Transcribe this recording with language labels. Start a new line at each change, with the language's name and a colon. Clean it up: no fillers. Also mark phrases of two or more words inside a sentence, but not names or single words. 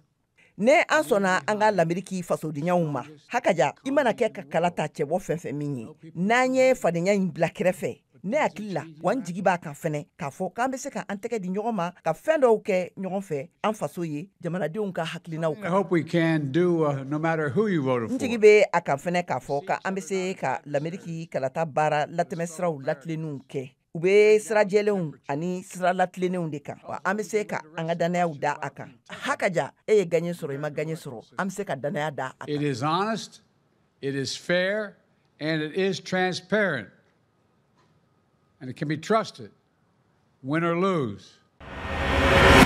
Bambara: Ne an sɔnna an ka lamɛriki fasodenyaw ma hakaja i mana kɛ ka kala ta cɛbɔ fɛn fɛn min ye n'an ye fadenya in bila kɛrɛfɛ ne hakili la wa n jigi b'a kan fɛnɛ k'a fɔ k'an bɛ se ka an tɛgɛ di ɲɔgɔn ma ka fɛn dɔw kɛ ɲɔgɔn fɛ an faso ye jamanadenw ka hakilinaw
English: I
Bambara: kan.
English: hope we can do, no matter who you voted
Bambara: n jigi
English: for.
Bambara: bɛ a kan fɛnɛ k'a fɔ k'an bɛ se ka lamɛriki kalata baara latɛmɛsiraw latilenninw kɛ u bɛ sira jɛlenw ani sira latilennenw de kan wa an bɛ se ka an ka dannayaw da a kan hakaja e ye gaɲɛ sɔrɔ i ma gaɲɛ sɔrɔ an bɛ se ka dannaya da a
English: It
Bambara: kan.
English: is honest, it is fair, and it is transparent. And it can be trusted, win or lose.